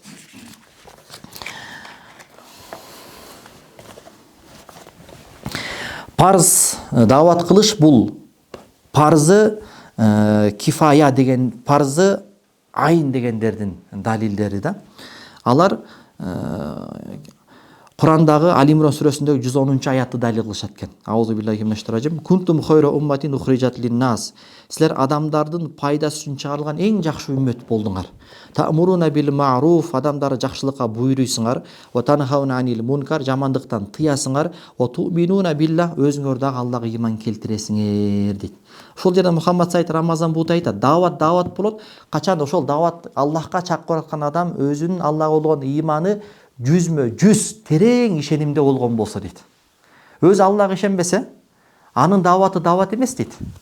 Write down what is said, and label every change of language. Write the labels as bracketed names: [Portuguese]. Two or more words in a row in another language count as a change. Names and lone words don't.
[Kyrgyz] Парз дават кылыш бул парзы кифая деген, парзы айын дегендердин далилдери да. Алар Курандагы Али Имран сүрөсүндөгү 110-аятты далил кылышат экен. [Arabic] أعوذ بالله من الشيطان كنتم خير أمة أخرجت للناس. [Kyrgyz] Силер адамдардын пайдасы үчүн чыгарылган эң жакшы үммөт болдуңар. [Arabic] تأمرون بالمعروف, [Kyrgyz] адамдарды жакшылыкка буйруйсуңар. [Arabic] وتنهون عن المنكر, [Kyrgyz] жамандыктан тыясыңар. [Arabic] وتؤمنون بالله, [Kyrgyz] өзүңөр дагы Аллага иман келтиресиңер дейт. Ошол жерде Мухаммад Сайд Рамазан Бут айтат, дават болот. Качан ошол дават Аллахка чакырып аткан адам өзүнүн Аллага болгон иманы 100% терең ишенимде болгон болсо дейт. Өзү Аллага ишенбесе, анын даваты дават эмес дейт.